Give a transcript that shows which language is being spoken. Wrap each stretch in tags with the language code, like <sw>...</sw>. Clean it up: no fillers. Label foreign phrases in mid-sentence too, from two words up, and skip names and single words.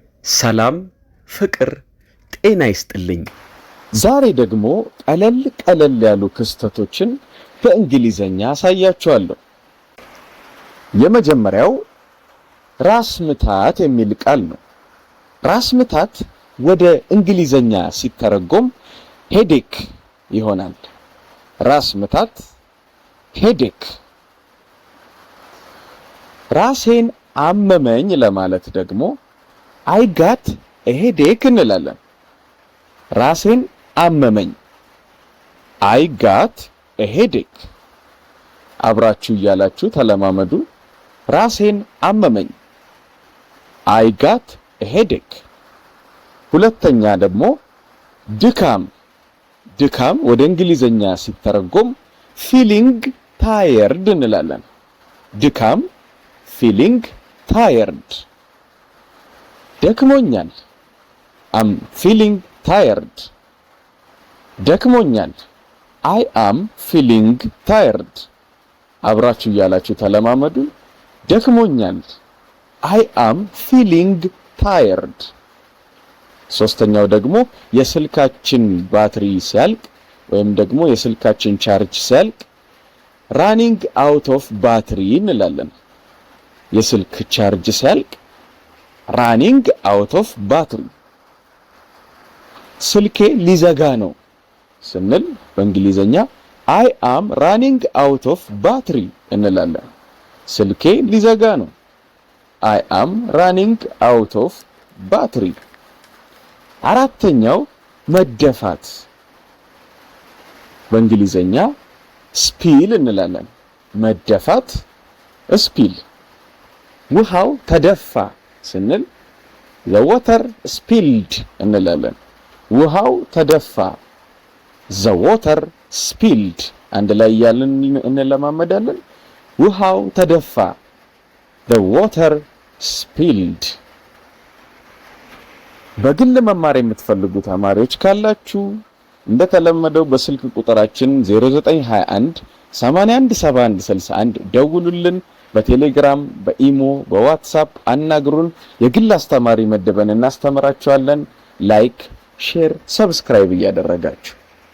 <am>ሰላም ፍቅር ጤና ይስጥልኝ። ዛሬ ደግሞ ቀለል ያሉ ክስተቶችን በእንግሊዘኛ አሳያችኋለሁ። የመጀመሪያው ራስ ምታት የሚል ቃል ነው። ራስ ምታት ወደ እንግሊዘኛ ሲተረጎም ሄዴክ ይሆናል። ራስ ምታት ሄዴክ። ራሴን አመመኝ ለማለት ደግሞ</am> <en>I got a headache</en> <am>እንላለን። ራሴን አመመኝ</am> <en>I got a headache።</en> <am>አብራችሁ እያላችሁ ተለማመዱ። ራሴን አመመኝ</am> <en>I got a headache።</en> <am>ሁለተኛ ደግሞ ድካም ወደ እንግሊዘኛ ሲተረጎም</am> <en>feeling tired</en> <am>እንላለን። ድካም</am> <en>feeling tired። ደክሞኛል I'm feeling tired። ደክሞኛል I am feeling tired።</en> <am>አብራችሁ እያላችሁ ተለማመዱ። ደክሞኛል</am> <en>I am feeling tired።</en> <am>ሶስተኛው ደግሞ የስልካችን ባትሪ ሲያልቅ ወይም ደግሞ የስልካችን ቻርጅ ሲያልቅ</am> <en>running out of battery</en> <am>እንላለን። የስልክ ቻርጅ ሲያልቅ</am> <en>running out of battery።</en> <am>ስልኬ ሊዘጋ ነው ስንል በእንግሊዘኛ</am> <en>I am running out of battery</en> <am>እንላለን። ስልኬ ሊዘጋ ነው</am> <en>I am running out of battery።</en> <am>አራተኛው መደፋት በእንግሊዘኛ spill እንላለን። መደፋት spill። ውሃው ተደፋ ስንል</am> <en>the water spilled</en> <am>እንላለን። ውሃው ተደፋ</am> <en>the water spilled።</en> <am>አንድ ላይ ያለን እንለማመዳለን። ውሃው ተደፋ</am> <en>the water spilled።</en> <am>በግል መማር የምትፈልጉ ተማሪዎች ካላችሁ እንደተለመደው በስልክ ቁጥራችን 0921 817161 ደውሉልን። በቴሌግራም በኢሞ በዋትስአፕ አናግሩን። የግል አስተማሪ መደበን እናስተምራችኋለን።</am> <en>like share subscribe</en> <am>እያደረጋችሁ</am>